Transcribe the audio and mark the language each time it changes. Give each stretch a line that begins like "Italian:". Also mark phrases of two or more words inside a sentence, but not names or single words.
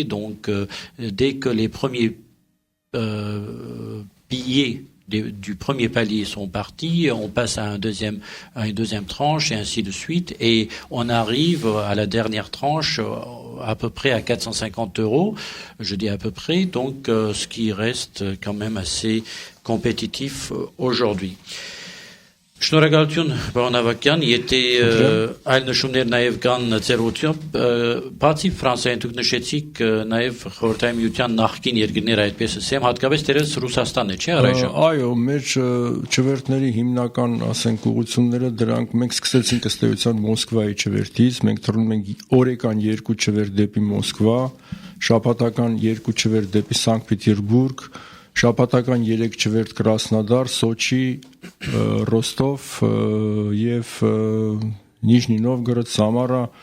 French: Donc dès que les premiers billets du premier palier sont partis, on passe à une deuxième tranche et ainsi de suite, et on arrive à la dernière tranche à peu près à 450 €, je dis à peu près, donc ce qui reste quand même assez compétitif aujourd'hui.
Armenian: Շնորհակալություն պարոն Ավակյան, եթե այլ նշումներ նաև կան ձեր ուղղությամբ, բացի Ֆրանսիայից դուք նշեցիք նաև Խորհրդային Միության նախկին երկրներ, այդպես ասեմ, հատկապես դերս Ռուսաստանն է, չէ՞ առայժմ։ Այո, մեր չվերթների հիմնական, ասենք, ուղղությունները դրանք մենք սկսեցինք ըստ էության Մոսկվայի չվերթից, մենք թռնում ենք օրեկան 2 չվերթ դեպի Մոսկվա, շաբաթական 2 չվերթ դեպի Սանկտ Պետերբուրգ, շաբաթական 3 չվերթ Կրասնոդար, Սոչի, Ռոստով եւ Նիժնի Նովգորոդ, Սամարա,